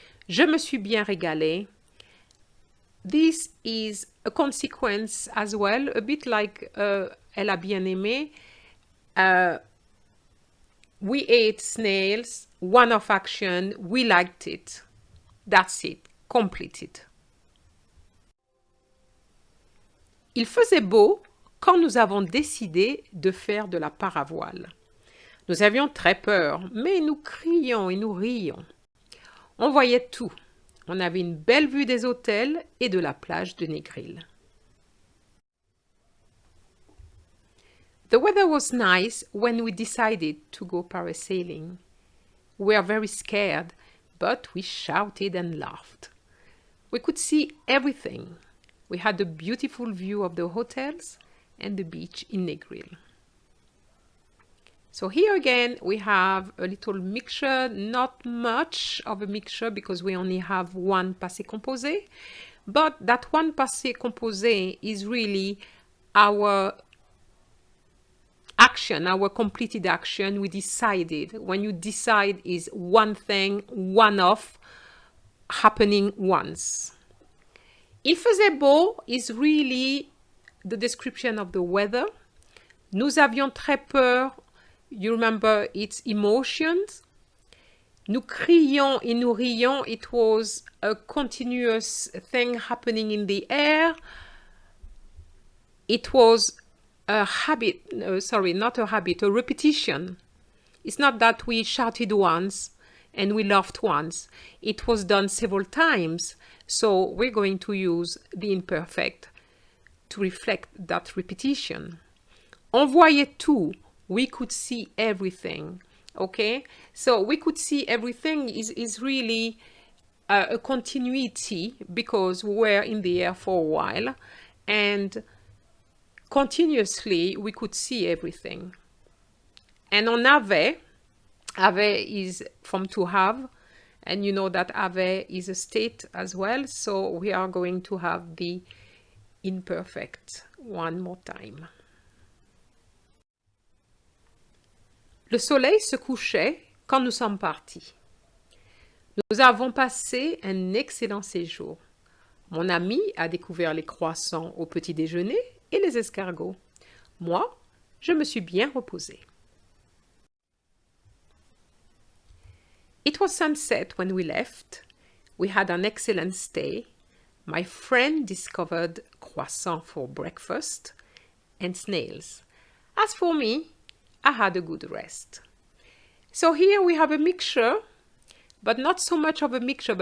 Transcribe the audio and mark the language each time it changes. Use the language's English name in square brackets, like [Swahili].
[French] Je me suis bien régalée. [English] This is a consequence as well, a bit like [French] elle a bien aimé. [English] We ate snails, one of action, we liked it. That's it, completed. [French] Il faisait beau quand nous avons décidé de faire de la paravoile. Nous avions très peur, mais nous crions et nous rions. On voyait tout. On avait une belle vue des hôtels et de la plage de Negril. [English] The weather was nice when we decided to go parasailing. We were very scared, but we shouted and laughed. We could see everything. We had a beautiful view of the hotels and the beach in Negril. So here again, we have a little mixture, not much of a mixture because we only have one passé composé, but that one passé composé is really our action, our completed action. We decided. When you decide is one thing, one off, happening once. [French] Il faisait beau [English] is really the description of the weather. [French] Nous avions très peur. [English] You remember its emotions. [French] Nous crions et nous rions. [English] It was a continuous thing happening in the air. It was a habit, not a habit, a repetition. It's not that we shouted once and we laughed once. It was done several times. So we're going to use the imperfect to reflect that repetition. [French] On voyait tout. [English] We could see everything. Okay? So we could see everything is really a continuity because we were in the air for a while and continuously we could see everything. And on avait is from to have, and you know that avait is a state as well, so we are going to have the imperfect one more time. [French] Le soleil se couchait quand nous sommes partis. Nous avons passé un excellent séjour. Mon ami a découvert les croissants au petit déjeuner et les escargots. Moi, je me suis bien reposée. [English] It was sunset when we left. We had an excellent stay. My friend discovered croissant for breakfast and snails. As for me, I had a good rest. So here we have a mixture, but not so much of a mixture.